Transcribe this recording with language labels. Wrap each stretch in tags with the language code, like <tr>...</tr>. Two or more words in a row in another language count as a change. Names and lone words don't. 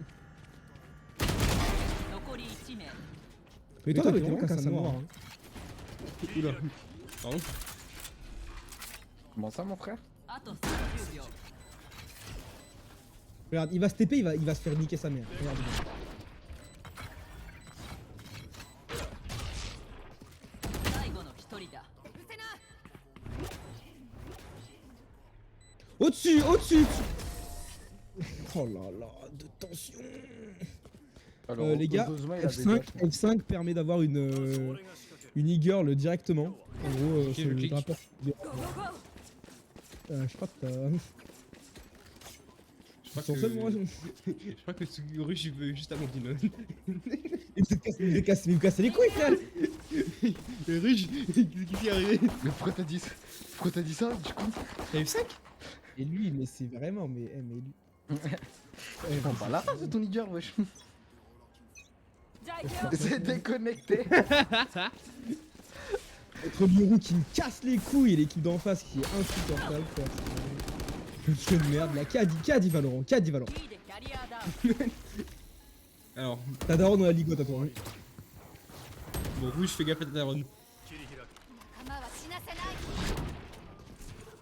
<ja>残り1名</ja> <fr>Mais toi, t'es vraiment qu'un sale noir. Hein. Oula. Pardon. Comment ça mon frère?</fr> <ja>あと30秒</ja> <fr>Regarde, il va se TP, il va se faire niquer sa mère. Regarde bien.</fr> <ja>最後の1人だ</ja> <fr>Au-dessus, au-dessus. Oh là là, de tension. Alors, Les gars, Ozma, il avait F5, déjà- F5 permet d'avoir une e-girl directement. En gros, Ok, sur je le clique. drapeau.</fr> <en>Go go go</en> <fr>Je crois que t'as... Je crois Sans seul, moi, je crois que ce rush il veut juste abandonner. il me casse les couilles, frère. Le rush, qu'est-ce qui est arrivé? Mais pourquoi t'as dit ça? Pourquoi t'as dit ça du coup? T'as F5? Et lui, mais c'est vraiment, mais lui. Prends pas la race de ton nigger wesh.</fr> <ja>じゃあ行くよ</ja> <fr>C'est déconnecté. Entre Yoru qui me casse les couilles et l'équipe d'en face qui est insupportable, frère. C'est de merde là. Qui a dit Valorant? Qui a dit Valorant?</fr> <ja>B でキャリアダウン</ja> <fr>Alors, T'as Daron dans la ligote à toi. Hein. bon, rouge, fais gaffe à ta daronne.</fr> <ja>切り開く仲間は死なせない</ja>